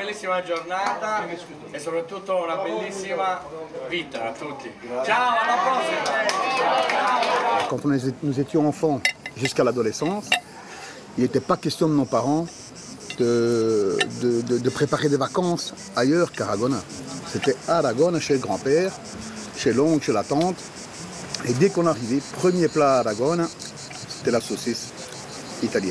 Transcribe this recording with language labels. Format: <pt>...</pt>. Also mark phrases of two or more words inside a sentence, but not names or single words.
<it>bellissima giornata e soprattutto una bellissima vita a tutti. Ciao, alla prossima!</it> <fr>Quand nous étions enfants jusqu'à l'adolescence, il n'était pas question de nos parents de préparer des vacances ailleurs qu'à Aragon. C'était à Aragon, chez le grand-père, chez l'oncle, chez la tante. Et dès qu'on arrivait, premier plat à Aragon, c'était la saucisse italienne.</fr>